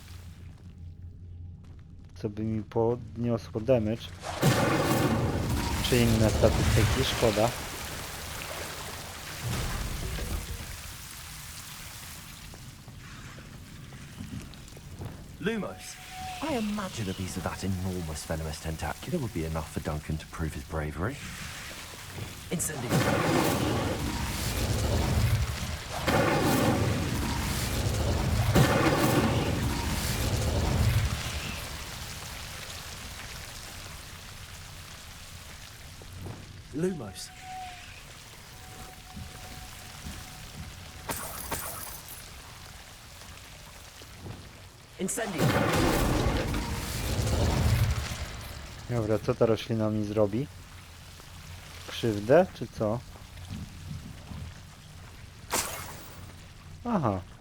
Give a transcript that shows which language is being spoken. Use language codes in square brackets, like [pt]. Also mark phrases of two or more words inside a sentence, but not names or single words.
[pl] Co by mi podniosło damage. Czy inne statystyki, szkoda. Lumos. [en] I imagine a piece of that enormous venomous tentacular would be enough for Duncan to prove his bravery. Incendio. Lumos. Incendio. [pl] Dobra, co ta roślina mi zrobi? Krzywdę, czy co? Aha.